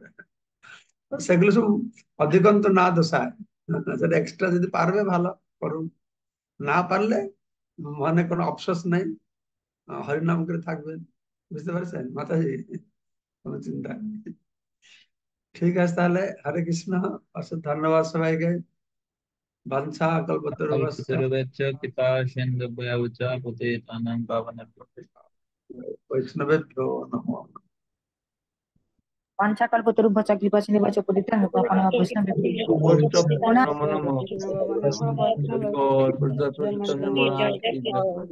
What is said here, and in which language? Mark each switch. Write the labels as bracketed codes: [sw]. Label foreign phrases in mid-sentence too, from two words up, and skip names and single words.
[bn] সেগুলো সব [sa] অধিকন্ত না দোষায়, [bn] সেটা এক্সট্রা যদি পারবে ভালো করুন, না পারলে মনে কোনো অফসোস নেই, হরিনাম করে থাকবেন। বুঝতে পারছেন মাতাজি? কোনো চিন্তা নেই। ঠিক আছে, তাহলে হরে কৃষ্ণ। অশেষ ধন্যবাদ সবাইকে। [sa] বাঞ্ছা কল্পতরুভ্যশ্চ কল্পতরুভ্যশ্চ কৃপা সিন্ধুভ্যশ্চ পতিতানাং পাবনেভ্যো বৈষ্ণবেভ্যো নমো। वाञ्छाकल्पतरुभ्यश्च कृपासिन्धुभ्यश्च पतितानां पावनेभ्यो वैष्णवेभ्यो বৈষ্ণব पुनः নমো নমো। বৈষ্ণব। [bn] গৌর প্রজাপতি মহারাজ কি জয়।